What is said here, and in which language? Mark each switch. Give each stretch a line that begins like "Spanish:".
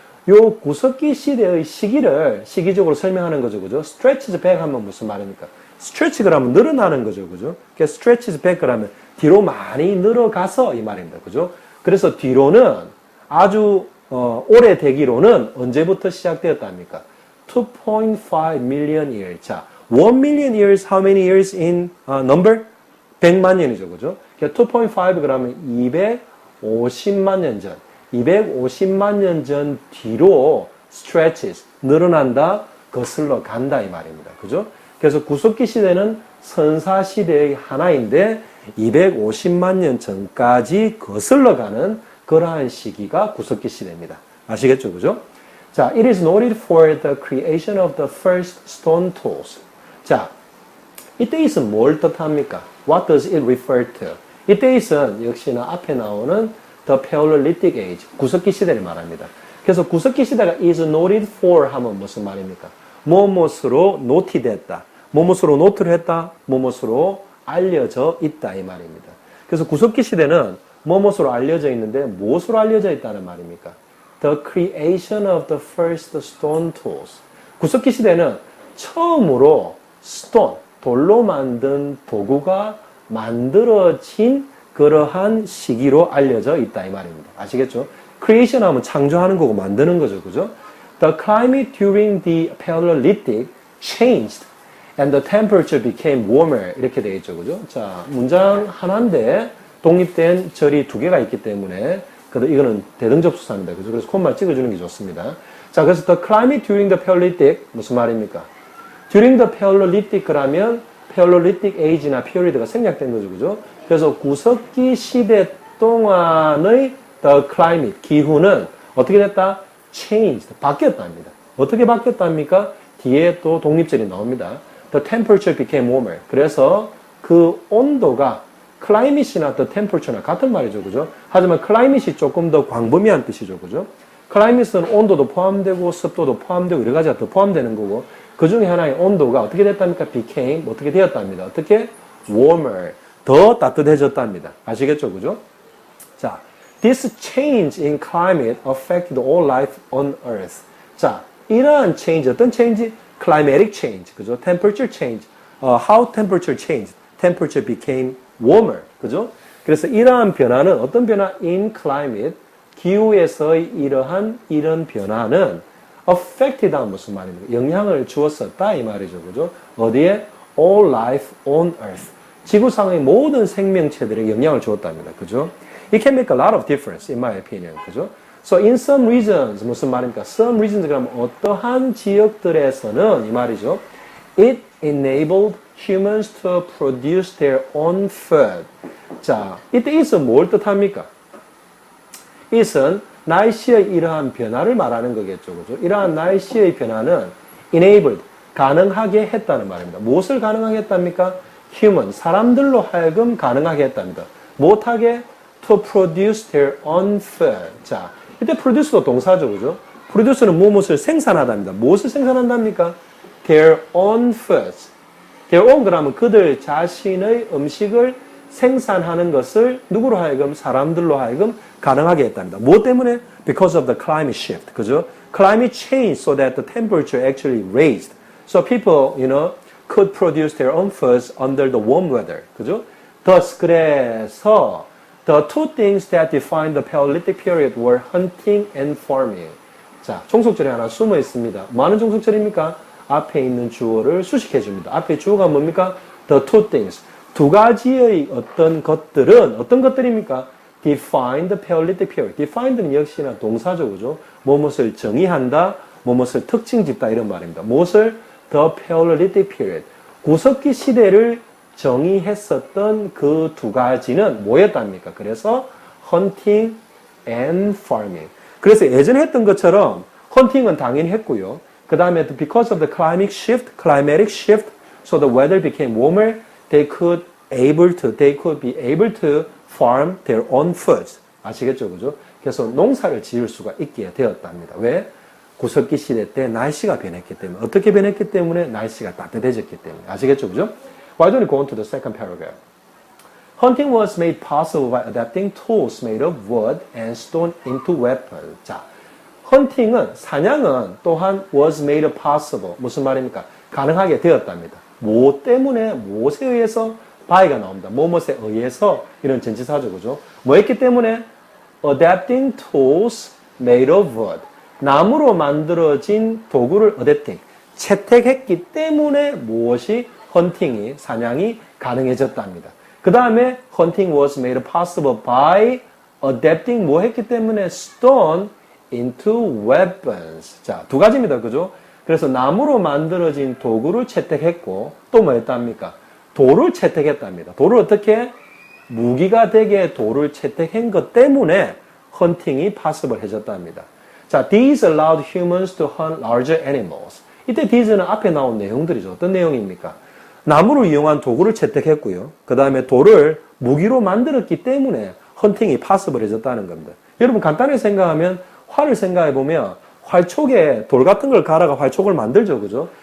Korean: 요 구석기 시대의 시기를 시기적으로 설명하는 거죠. 그죠?
English: stretches back
Korean: 하면 무슨 말입니까? stretch 그러면 늘어나는 거죠. 그죠? 그러니까
English: stretches back
Korean: 그러면 뒤로 많이 늘어가서 이 말입니다. 그죠? 그래서 뒤로는 아주 오래되기로는 언제부터 시작되었답니까?
English: 2.5 million years. 자, 1 million years, how many years in number?
Korean: 100만 년이죠. 그죠? 그러니까 2.5 그러면 250만 년 전. 250만 년 전 뒤로 stretches, 늘어난다, 거슬러 간다 이 말입니다. 그죠? 그래서 구석기 시대는 선사 시대의 하나인데 250만 년 전까지 거슬러 가는 그러한 시기가 구석기 시대입니다. 아시겠죠? 그죠?
English: 자, it is noted for the creation of the first stone tools.
Korean: 자, 이때 있은 뭘 뜻합니까?
English: What does it refer to?
Korean: 이때 있은 역시나 앞에 나오는
English: the Paleolithic age,
Korean: 구석기 시대를 말합니다. 그래서 구석기 시대가
English: is noted for
Korean: 하면 무슨 말입니까? 무엇으로 노티됐다. 무엇으로 노트를 했다. 무엇으로 알려져 있다 이 말입니다. 그래서 구석기 시대는 무엇으로 알려져 있는데 무엇으로 알려져 있다는 말입니까?
English: The creation of the first stone tools.
Korean: 구석기 시대는 처음으로 stone, 돌로 만든 도구가 만들어진 그러한 시기로 알려져 있다 이 말입니다. 아시겠죠? creation 하면 창조하는 거고 만드는 거죠. 그죠?
English: The climate during the Paleolithic changed and the temperature became warmer.
Korean: 이렇게 되어 있죠. 그죠? 자, 문장 하나인데 독립된 절이 두 개가 있기 때문에 이거는 대등접수사입니다. 그죠? 그래서 콤마 찍어주는 게 좋습니다. 자, 그래서
English: the climate during the Paleolithic
Korean: 무슨 말입니까?
English: during the Paleolithic
Korean: 그러면 Paleolithic age나 period가 생략된 거죠. 그죠? 그래서 구석기 시대 동안의
English: the climate,
Korean: 기후는 어떻게 됐다? changed, 바뀌었답니다. 어떻게 바뀌었답니까? 뒤에 또 독립절이 나옵니다.
English: The temperature became warmer.
Korean: 그래서 그 온도가 climate이나 the temperature나 같은 말이죠. 그죠? 하지만 climate이 조금 더 광범위한 뜻이죠. 그죠? climate는 온도도 포함되고 습도도 포함되고 여러 가지가 더 포함되는 거고 그 중에 하나의 온도가 어떻게 됐답니까? became, 어떻게 되었답니다. 어떻게? warmer. 더 따뜻해졌답니다. 아시겠죠? 그죠?
English: 자, this change in climate affected all life on earth.
Korean: 자, 이러한 change, 어떤 change?
English: climatic change. 그죠? temperature change. How temperature changed? temperature became warmer.
Korean: 그죠? 그래서 이러한 변화는 어떤 변화?
English: in climate.
Korean: 기후에서의 이런 변화는 affected 하면 무슨 말입니까? 영향을 주었었다 이 말이죠. 그죠? 어디에?
English: all life on earth.
Korean: 지구상의 모든 생명체들에게 영향을 주었답니다. 그죠?
English: It can make a lot of difference in my opinion.
Korean: 그죠?
English: So in some regions
Korean: 무슨 말입니까? Some regions 그러면 어떠한 지역들에서는 이 말이죠.
English: It enabled humans to produce their own food.
Korean: 자, 이때 it은 뭘 뜻합니까? it은 날씨의 이러한 변화를 말하는 거겠죠. 그죠? 이러한 날씨의 변화는 enabled, 가능하게 했다는 말입니다. 무엇을 가능하게 했답니까? human, 사람들로 하여금 가능하게 했답니다. 못하게
English: to produce their own food.
Korean: 자, 이때 produce도 동사죠. 그죠? produce는 무엇을 생산하답니다. 무엇을 생산한답니까?
English: their own food. their own
Korean: 그러면 그들 자신의 음식을 생산하는 것을 누구로 하여금? 사람들로 하여금 가능하게 했답니다. 무엇 때문에?
English: Because of the climate shift. 그죠? Climate changed so that the temperature actually raised. So people, could produce their own foods under the warm weather.
Korean: 그죠?
English: Thus,
Korean: 그래서
English: the two things that defined the Paleolithic period were hunting and farming.
Korean: 자, 종속절이 하나 숨어 있습니다. 많은 종속절입니까? 앞에 있는 주어를 수식해 줍니다. 앞에 주어가 뭡니까? The two things. 두 가지의 어떤 것들은 어떤 것들입니까?
English: Define the Paleolithic period.
Korean: Define는 역시나 동사죠, 그죠? 무엇을 정의한다, 무엇을 특징 짓다 이런 말입니다. 무엇을?
English: The Paleolithic period.
Korean: 구석기 시대를 정의했었던 그 두 가지는 뭐였답니까? 그래서
English: hunting and farming.
Korean: 그래서 예전에 했던 것처럼 hunting은 당연히 했고요.
English: 그 다음에 because of the climatic shift, so the weather became warmer. They could be able to farm their own foods.
Korean: 아시겠죠, 그죠? 그래서 농사를 지을 수가 있게 되었답니다. 왜? 구석기 시대 때 날씨가 변했기 때문에. 어떻게 변했기 때문에? 날씨가 따뜻해졌기 때문에. 아시겠죠, 그죠?
English: Why don't you go on to the second paragraph? Hunting was made possible by adapting tools made of wood and stone into weapons. 자,
Korean: 헌팅은, 사냥은 또한 was made possible. 무슨 말입니까? 가능하게 되었답니다. 뭐 때문에, 무엇에 의해서? by가 나옵니다. 뭐뭇에 의해서 이런 전치사죠. 그죠? 뭐 했기 때문에?
English: adapting tools made of wood.
Korean: 나무로 만들어진 도구를 adapting, 채택했기 때문에 무엇이 헌팅이, 사냥이 가능해졌답니다. 그 다음에
English: hunting was made possible by adapting
Korean: 뭐 했기 때문에
English: stone into weapons.
Korean: 자, 두 가지입니다. 그죠? 그래서 나무로 만들어진 도구를 채택했고 또 뭐 했답니까? 돌을 채택했답니다. 돌을 어떻게? 무기가 되게 돌을 채택한 것 때문에 헌팅이 possible 해졌답니다.
English: 자, these allowed humans to hunt larger animals.
Korean: 이때 these는 앞에 나온 내용들이죠. 어떤 내용입니까? 나무를 이용한 도구를 채택했고요. 그 다음에 돌을 무기로 만들었기 때문에 헌팅이 possible 해졌다는 겁니다. 여러분 간단하게 생각하면 활을 생각해보면 활촉에 돌 같은 걸 갈아가 활촉을 만들죠. 그죠?